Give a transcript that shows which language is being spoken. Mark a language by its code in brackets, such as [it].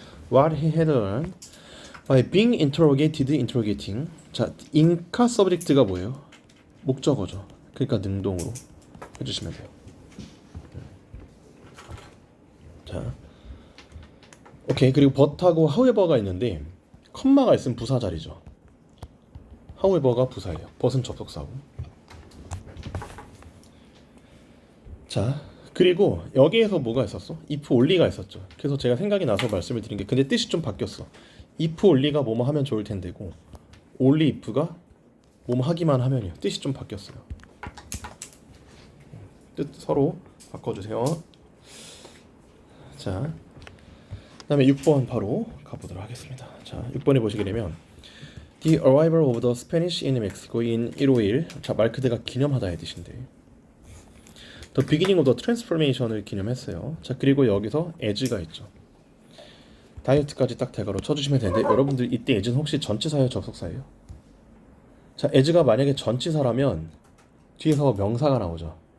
[en] What he had learned by being interrogated, interrogating. [ko] 자, 인카 서브젝트가 뭐예요? 목적어죠. 그러니까 능동으로 해주시면 돼요. 자, 오케이. 그리고 but하고 however가 있는데 컴마가 있으면 부사 자리죠. however가 부사예요. but은 접속사고. 자, 그리고 여기에서 뭐가 있었어? if only가 있었죠. 그래서 제가 생각이 나서 말씀을 드린 게 근데 뜻이 좀 바뀌었어. if only가 뭐뭐 하면 좋을 텐데고 only if가 뭐뭐 하기만 하면이요. 뜻이 좀 바뀌었어요. 뜻 서로 바꿔주세요. 자, 그다음에 6번 바로 가보도록 하겠습니다. 자, 6번에 보시게 되면 [en] The arrival of the Spanish in Mexico in 1551. [ko] 자, 마르크드가 기념하다의 뜻인데 The beginning of the transformation을 기념했어요. 자, 그리고 여기서 as가 있죠. 다이어트까지 딱 대괄호 쳐주시면 되는데 여러분들 이때 as는 혹시 전치사예요, 접속사예요? 자, as가 만약에 전치사라면 뒤에서 명사가 나오죠.